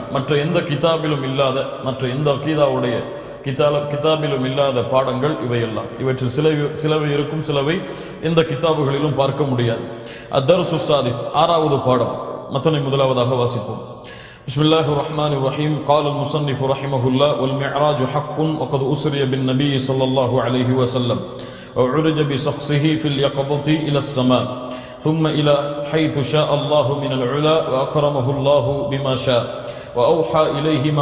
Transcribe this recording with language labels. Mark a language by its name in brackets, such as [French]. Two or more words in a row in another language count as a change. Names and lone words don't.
[Tamil] மற்ற எந்த கிதாபிலும் இல்லாத பாடங்கள் இவையெல்லாம். இவற்றில் சிலவை இருக்கும், சிலவை எந்த கிதாபுகளிலும் பார்க்க முடியாது. [Arabic] الدرس السادس [Tamil] 6வது பாடம் மத்தனை முதலாவதாக வாசிப்போம். [Arabic] بسم الله الرحمن الرحيم. قال المصنف رحمه الله والمعراج حق وقد أسري بالنبي صلى الله عليه وسلم وعرج بشخصه في اليقظة إلى السماء ثم إلى حيث شاء الله من العلا وأكرمه الله بما شاء وأوحى إليه ما